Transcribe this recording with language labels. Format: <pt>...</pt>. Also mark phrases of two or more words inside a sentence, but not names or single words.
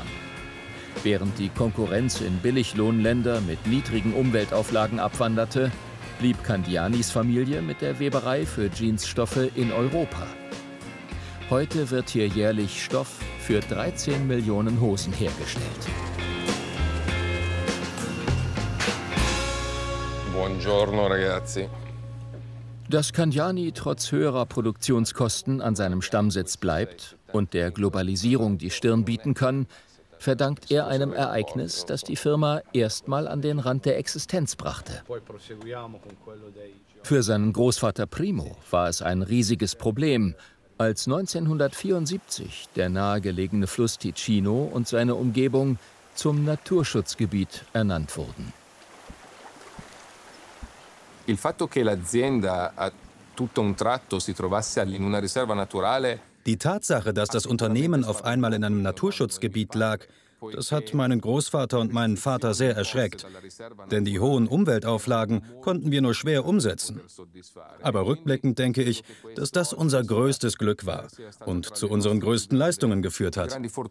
<de>Während die Konkurrenz in Billiglohnländer mit niedrigen Umweltauflagen abwanderte, blieb Candianis Familie mit der Weberei für Jeansstoffe in Europa. Heute wird hier jährlich Stoff für 13 Millionen Hosen hergestellt.</de> <it>Buongiorno, ragazzi.</it> <de>Dass Candiani trotz höherer Produktionskosten an seinem Stammsitz bleibt und der Globalisierung die Stirn bieten kann, verdankt er einem Ereignis, das die Firma erstmal an den Rand der Existenz brachte. Für seinen Großvater Primo war es ein riesiges Problem, als 1974 der nahegelegene Fluss Ticino und seine Umgebung zum Naturschutzgebiet ernannt wurden.</de> <it>Il fatto che l'azienda a tutto un tratto si trovasse in una riserva naturale.</it> <de>Die Tatsache, dass das Unternehmen auf einmal in einem Naturschutzgebiet lag, das hat meinen Großvater und meinen Vater sehr erschreckt. Denn die hohen Umweltauflagen konnten wir nur schwer umsetzen. Aber rückblickend denke ich, dass das unser größtes Glück war und zu unseren größten Leistungen geführt hat.</de>